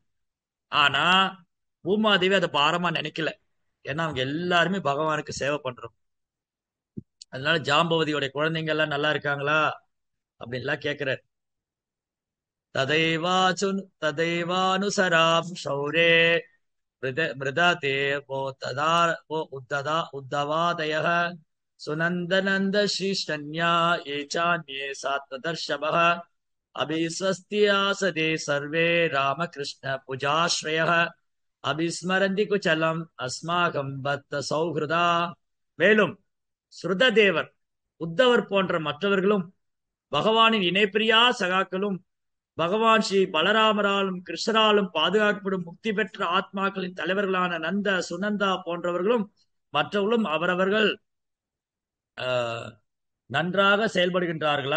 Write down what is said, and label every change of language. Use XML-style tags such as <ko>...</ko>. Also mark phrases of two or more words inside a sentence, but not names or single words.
<ta>ஆனா பூமாதேவி அதை பாரமா நினைக்கல. ஏன்னா அவங்க எல்லாருமே பகவானுக்கு சேவை பண்றோம். அதனால ஜாம்பவதியோட குழந்தைங்க எல்லாம் நல்லா இருக்காங்களா அப்படின்லாம் கேட்கிறார்.</ta> <sa>तथैवानुचराम् शौरे मृतदे वो तदा वो उद्धवादयः सुनन्दनन्द श्रीष्टन्या ये चान्ये सात्वदर्शभः अभिस्वस्ति आसदे सर्वे रामकृष्ण पूजाश्रयः अभिस्मरन्ति कुचलम् अस्माकं भक्त सौहृदा.</sa> <ta>மேலும் ஸ்ருததேவர், உத்தவர் போன்ற மற்றவர்களும் பகவானின் இணைப்பிரியா சகாக்களும் பகவான் ஸ்ரீ பலராமராலும் கிருஷ்ணராலும் பாதுகாக்கப்படும் முக்தி பெற்ற ஆத்மாக்களின் தலைவர்களான நந்த, சுனந்தா போன்றவர்களும் மற்றவர்களும் அவரவர்கள் நன்றாக செயல்படுகின்றார்களா?</ta>